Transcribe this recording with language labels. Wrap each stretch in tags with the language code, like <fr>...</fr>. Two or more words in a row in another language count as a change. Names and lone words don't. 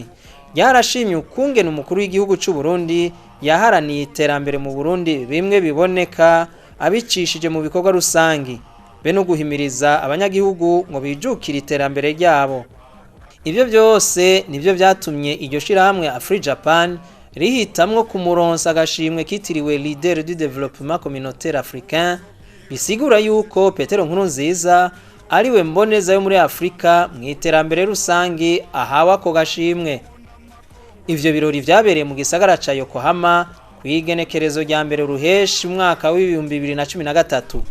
<rn>Yarashimye ukungene umukuru w'igihugu c'u Burundi yaharaniye iterambere mu Burundi bimwe biboneka abicishije mu bikorwa rusangi be no guhimiriza abanyagihugu ngo bijukire iterambere ryabo. Ibyo byose nivyo byatumye iryo shirahamwe Afri-Japan rihitamwo kumuronsa agashimwe kitiriwe</rn> <fr>leader du développement communautaire africain,</fr> <rn>bisigura yuko Petero Nkurunziza ariwe mboneza yo muri Afrika mu iterambere rusangi ahawa ko gashimwe. Ivyo birori vyabereye mu gisagara ca Yokohama kwigenekerezo rya mbere ruheshi umwaka w'2013.</rn>